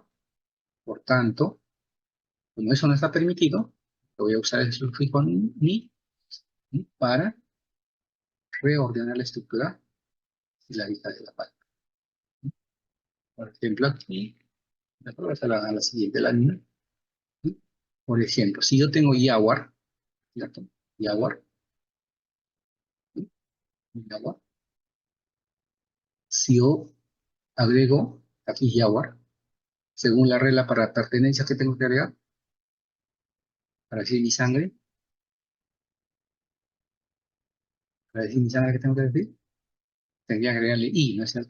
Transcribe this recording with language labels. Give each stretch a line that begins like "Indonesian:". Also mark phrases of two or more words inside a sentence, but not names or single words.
Spanish: Por tanto, como eso no está permitido, voy a usar el sufijo ni, ¿sí? Para reordenar la estructura silábica de la palabra. Por ejemplo, aquí, de acuerdo a la siguiente lámina, ¿sí? Por ejemplo, si yo tengo Yawar, ¿cierto? Yawar, ¿sí? Yawar. Si yo agrego aquí Yawar, según la regla para pertenencia que tengo que agregar, para decir mi sangre, para decir mi sangre que tengo que decir, tendría que agregarle I, ¿no es cierto?